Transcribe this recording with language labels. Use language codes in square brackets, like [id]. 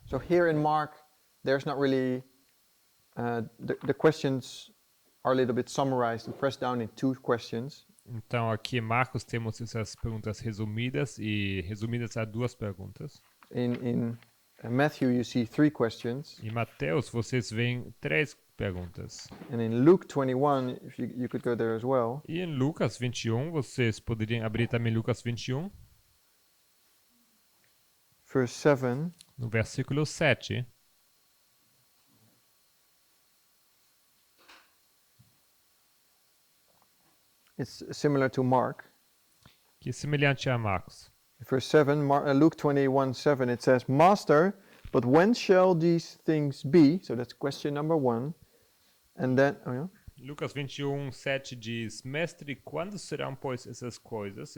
[en] So here in Mark, there's not really, the questions are a little bit summarized and pressed down in 2 questions. [pt] Então, aqui em Marcos temos essas perguntas resumidas e resumidas a 2 perguntas. [en] In Matthew, you see 3 questions. [pt] Em Mateus, vocês veem 3 perguntas. [en] And in Luke 21, if you could go there as well, [pt] E em Lucas 21, vocês poderiam abrir também Lucas 21, [en] verse 7, [pt] no versículo 7. [en] it's similar to Mark. [pt] Que é semelhante a Marcos. [en] Verse 7, Luke 21, 7, it says, Master, but when shall these things be? So that's question number 1. And then, [pt] Lucas 21, 7 diz: Mestre, quando serão, pois, essas coisas?